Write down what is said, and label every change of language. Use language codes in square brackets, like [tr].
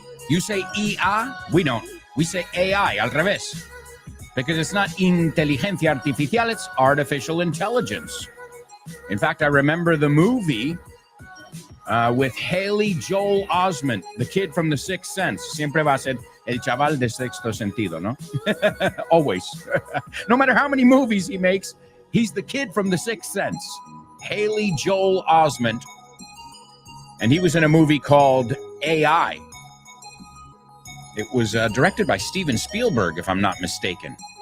[en] You say IA, we don't. We say AI, [es] al revés. [en] Because it's not [es] inteligencia artificial, [en] it's artificial intelligence. In fact, I remember the movie with Haley Joel Osment, the kid from The Sixth Sense. [es] Siempre va a ser el chaval de sexto sentido, ¿no? [en] Always. No matter how many movies he makes, he's the kid from The Sixth Sense. Haley Joel Osment. And he was in a movie called AI. It was directed by Steven Spielberg, if I'm not mistaken.